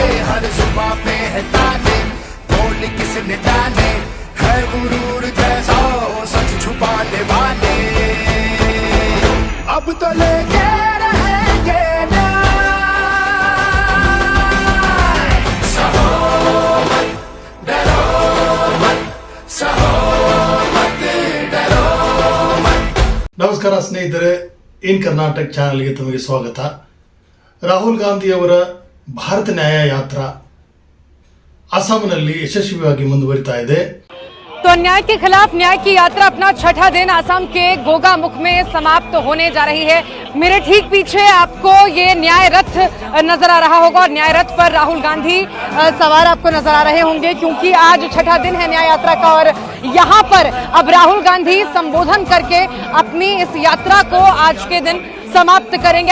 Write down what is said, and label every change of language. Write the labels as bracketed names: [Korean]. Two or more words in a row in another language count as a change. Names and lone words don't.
[Hindi] हर सुबह पे है ताले, बोल किसने डाले, है गुरूर जैसा सच छुपाने वाले। अब तो लेके रहेंगे न्याय, सहो मत डरो मत, सहो मत डरो मत। [Kannada] ನಮಸ್ಕಾರ ಸ್ನೇಹಿತರೆ, ಇನ್ ಕರ್ನಾಟಕ ಚಾನೆಲ್ಗೆ ತಮಗೆ ಸ್ವಾಗತ. ರಾಹುಲ್ ಗಾಂಧಿ ಅವರ ಭಾರತ ನ್ಯಾಯ ಯಾತ್ರಾ ಅಸ್ಸಾಂನಲ್ಲಿ ಯಶಸ್ವಿಯಾಗಿ ಮುಂದುವರಿತಾ ಇದೆ. [Hindi] तो अन्याय के खिलाफ न्याय की यात्रा अपना छठा दिन असम के गोगामुख में समाप्त होने जा रही है. मेरे ठीक पीछे आपको ये न्याय रथ नजर आ रहा होगा और न्याय रथ पर राहुल गांधी सवार आपको नजर आ रहे होंगे, क्योंकि आज छठा दिन है न्याय यात्रा का और यहाँ पर अब राहुल गांधी संबोधन करके अपनी इस यात्रा को आज के दिन समाप्त करेंगे.